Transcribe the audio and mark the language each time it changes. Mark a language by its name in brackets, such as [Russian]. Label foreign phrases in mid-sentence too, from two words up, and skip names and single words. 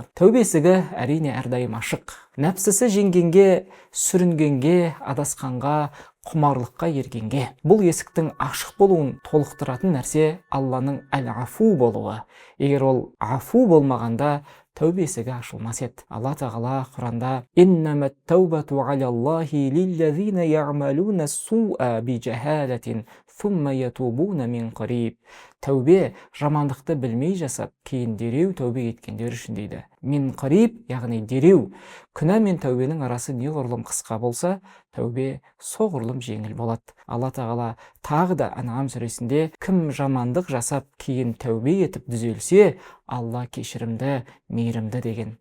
[Kazakh] Тәубе есігі әрине әрдайым ашық. Нәпсісі жеңгенге, сүрінгенге, адасқанға, құмарлыққа ергенге. Бұл есіктің ашық болуын толықтыратын нәрсе Алланың әл-Афу болуы. Егер ол афу болмағанда, тәубе есігі ашылмас еді. Алла тағала Құранда: [Arabic] «إنما التوبة على الله للذين يعملون السوء بجهالة ثم يتوبون من قريب». [Kazakh] Тәубе жамандықты білмей жасап, кейін дереу тәубе еткендер үшін дейді. [Arabic] من قريب, [Kazakh] яғни дереу. Күнә мен тәубенің арасы неғұрлым қысқа болса, тәубе соғұрлым жеңіл болады. Алла тағала тағы да Ан'ам сүресінде кім жамандық жасап, кейін тәубе етіп дүзелсе, Алла кешірімді, мейірімді деген.